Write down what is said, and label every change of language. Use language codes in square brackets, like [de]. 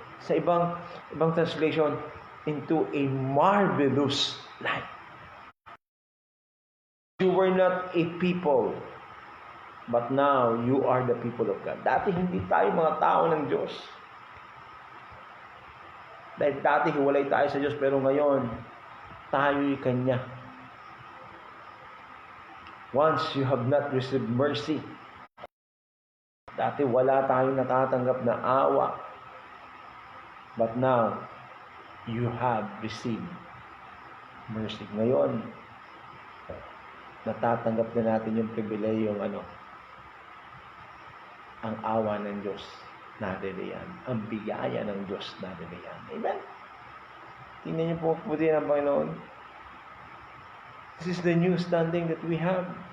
[tl] Sa ibang [en] translation, into a marvelous light. You were not a people, but now you are the people of God. [tl] Dati hindi tayo mga tao ng Diyos. Dahil dati hiwalay tayo sa Diyos, pero ngayon, tayo'y Kanya. [en] Once you have not received mercy, [tl] dati wala tayong natatanggap na awa, [en] but now, you have received mercy. [tl] Ngayon, natatanggap na natin yung pribilehiyong ang awa ng Diyos naririyan. Ang biyaya ng Diyos naririyan. Amen? Tingnan niyo po puti ng Panginoon. [en] This is the new standing that we have.